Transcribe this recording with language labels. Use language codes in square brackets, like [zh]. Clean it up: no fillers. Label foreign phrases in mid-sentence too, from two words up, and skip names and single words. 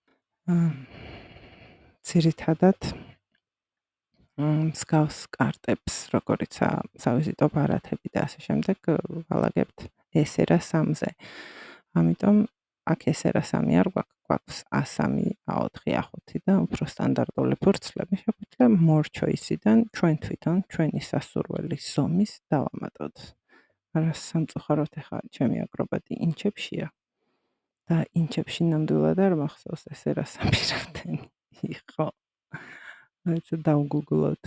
[ka] ძირითადად მსგავს კარტებს, როგორიცაა სავიზიტო ბარათები და ასე შემდეგ, ვალაგებთ SR3-ზე. ამიტომ აქ SR3 არ გვაქვს A3, A4, A5 და უფრო სტანდარტული ფურცლები. შეგვიძლია [en] more choice- [ka] დან ჩვენ თვითონ ჩვენი სასურველი ზომის დავამატოთ. არა სამწუხაროდ ახლა ჩემი აკრობატი ინჩებშია და ინჩებში ნამდვილად არ მახსოვს SR3 რამდენი იყო. აიცა დავგუგლოთ.